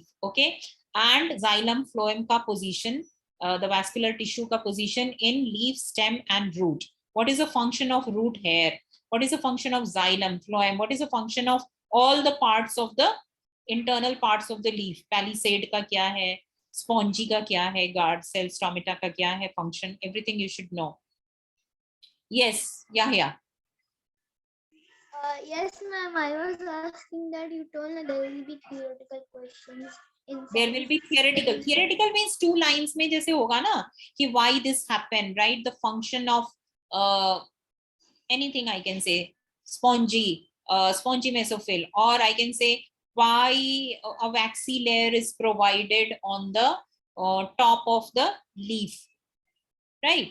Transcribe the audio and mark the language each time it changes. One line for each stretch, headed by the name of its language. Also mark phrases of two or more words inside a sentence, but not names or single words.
English: Okay. And xylem, phloem ka position, the vascular tissue ka position in leaf, stem and root. What is the function of root hair? What is the function of xylem, phloem? What is the function of all the parts of the internal parts of the leaf?
Hindi: Palisade ka kya hai? Spongy ka kya hai?
English: Guard cell,
Hindi: stomata ka kya hai?
English: Function. Everything you should know. Yes, Yahya. Yes, ma'am. I was asking that you told that there will be theoretical questions. There will be theoretical. Theoretical means 2 lines
Hindi: में जैसे होगा ना कि
English: why this happened, right? The function of anything I can say, spongy mesophyll, or I can say why a waxy layer is provided on the top of the leaf, right?